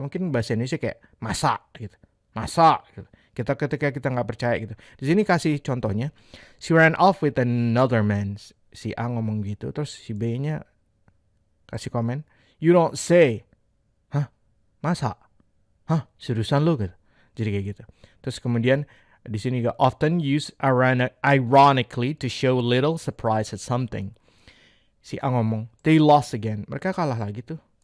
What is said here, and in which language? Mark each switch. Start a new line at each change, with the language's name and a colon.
Indonesian: Mungkin bahasa Indonesia kayak masa gitu. Masa gitu. Ketika kita nggak percaya gitu. Di sini kasih contohnya.
English: She ran off with another man.
Indonesian: Si A ngomong gitu. Terus si B-nya kasih komen.
English: You don't say.
Indonesian: Hah? Masa? Hah? Seriusan lu gitu. Jadi kayak gitu. Terus kemudian di sini juga
English: often used ironically to show little surprise at something.
Indonesian: Si A ngomong.
English: They lost again.
Indonesian: Mereka kalah lagi tuh.